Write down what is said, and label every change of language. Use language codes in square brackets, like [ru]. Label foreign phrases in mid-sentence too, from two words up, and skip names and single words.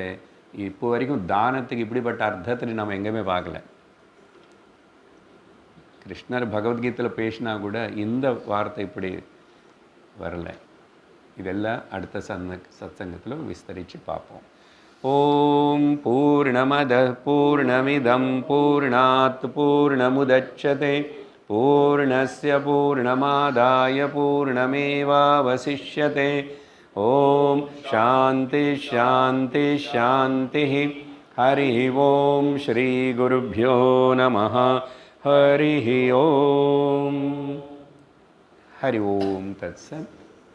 [ta] இப்போ வரைக்கும் தானத்துக்கு இப்படிப்பட்ட அர்த்தத்தில் நம்ம எங்கேயுமே பார்க்கல. கிருஷ்ணர் பகவத்கீதையில் பேசினா கூட இந்த வார்த்தை இப்படி வரலை. இதெல்லாம் அடுத்த சத்சங்கத்தில் விஸ்தரித்து பார்ப்போம். [sa] ॐ पूर्णमद पूर्णमिदं पूर्णात् पूर्णमुदच्यते पूर्णस्य पूर्णमादाय पूर्णमेवावशिष्यते. ॐ शान्ति शान्ति शान्ति. हरि ॐ श्री गुरुभ्यो नमः. हरि ॐ। हरि ॐ तत्सत्.